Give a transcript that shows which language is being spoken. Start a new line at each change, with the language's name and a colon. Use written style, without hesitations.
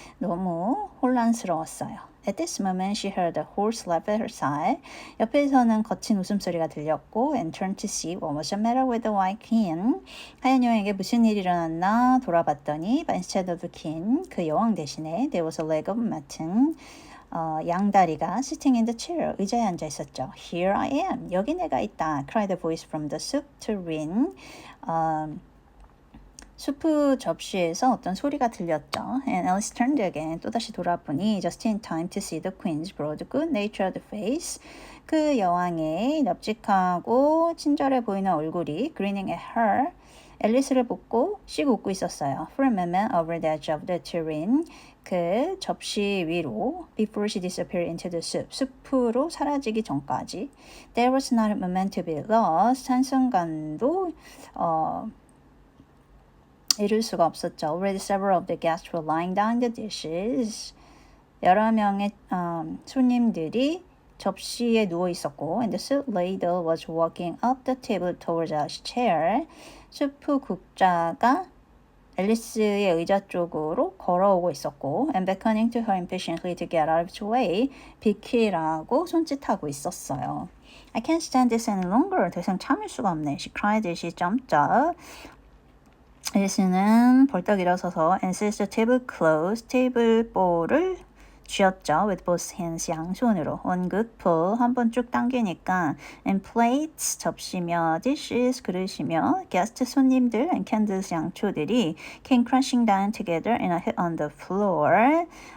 Korean: 너무 혼란스러웠어요.
English: At this moment, she heard a horse laugh at her side.
Korean: 옆에서는 거친 웃음소리가 들렸고
English: and turned to see what was the matter with the white queen.
Korean: 하얀 여왕에게 무슨 일이 일어났나 돌아봤더니
English: but instead of the king,
Korean: 그 여왕 대신에
English: there was a leg of mutton.
Korean: 양다리가
English: sitting in the chair,
Korean: 의자에 앉아 있었죠.
English: Here I am.
Korean: 여기 내가 있다.
English: cried a voice from the soup tureen.
Korean: 수프 접시에서 어떤 소리가 들렸죠.
English: And Alice turned again.
Korean: 또다시 돌아보니
English: just in time to see the queen's broad good-natured face.
Korean: 그 여왕의 납작하고 친절해 보이는 얼굴이
English: grinning at her.
Korean: 앨리스를 보고 씩 웃고 있었어요.
English: For a moment over the edge of the tureen.
Korean: 그 접시 위로
English: before she disappeared into the soup.
Korean: 수프로 사라지기 전까지.
English: There was not a moment to be lost.
Korean: 한순간도 이룰 수가 없었죠.
English: Already several of the guests were lying down the dishes.
Korean: 여러 명의 손님들이 접시에 누워 있었고
English: and the soup ladle was walking up the table towards a chair.
Korean: 수프 국자가 앨리스의 의자 쪽으로 걸어오고 있었고
English: and beckoning to her impatiently to get out of its way.
Korean: 비키라고 손짓하고 있었어요.
English: I can't stand this any longer.
Korean: 더 이상 참을 수가 없네.
English: She cried as she jumped up.
Korean: 앨리스는 벌떡 일어서서
English: and seized the table clothes,
Korean: 테이블 볼을 쥐었죠.
English: with both hands,
Korean: 양손으로.
English: one good pull,
Korean: 한 번 쭉 당기니까
English: and plates,
Korean: 접시며
English: dishes,
Korean: 그릇이며
English: guest,
Korean: 손님들
English: and candles,
Korean: 양초들이
English: came crashing down together and hit on the floor.